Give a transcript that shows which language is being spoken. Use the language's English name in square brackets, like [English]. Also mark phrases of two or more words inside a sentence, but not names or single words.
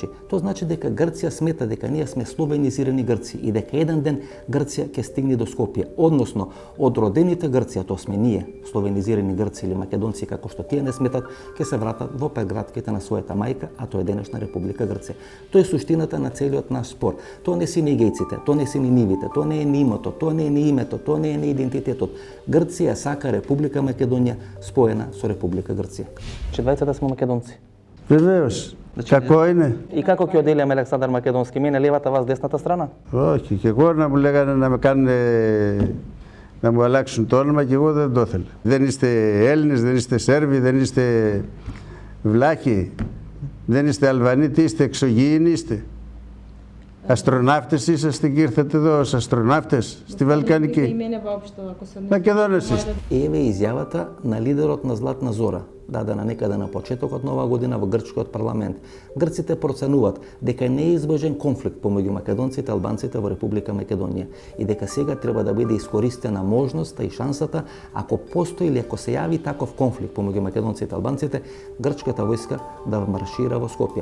[Macedonian] Тоа значи дека Грција смета дека ние сме словенизирани Грци и дека еден ден Грција ќе стигне до Скопје, односно од родените Грција, тоа сме ние, словенизирани Грци или македонци како што тие не сметат, ќе се вратат во прегратките на својата мајка, а тоа е денешна Република Грција. Тоа е суштината на целиот наш спор. Тоа не си ни гејците, тоа не си ни нивите, тоа не е ни името, тоа не е ни името, тоа не е ни идентитетот. Грција сака Република Македонија споена со Република Грција. Че двајцата сме македонци. [Greek] Βεβαίως. Κακό είναι. [Macedonian] И како ќе оделиме Александар Македонски, мене левата, вас десната страна? [Greek] Όχι, και εγώ να μου λέγανε να με κάνουν, να μου αλλάξουν το όνομα και εγώ δεν το ήθελα. Δεν είστε Έλληνες, δεν είστε Σέρβοι, δεν είστε Βλάχοι, δεν είστε Αλβανοί, τι είστε, εξωγήινοι είστε. Αστροναύτες είσαστε και ήρθατε εδώ ως αστροναύτες στη Βαλκανική. Македонец είστε. [Macedonian] Еве изјавата на лидерот на Златна Зора, дадена некаде на почетокот на оваа година во грчкиот парламент. Грците проценуваат дека е неизбежен конфликт помеѓу македонците и албанците во Република Македонија и дека сега треба да биде искористена можноста и шансата, ако постои или ако се јави таков конфликт помеѓу македонците и албанците, грчката војска да маршира во Скопје.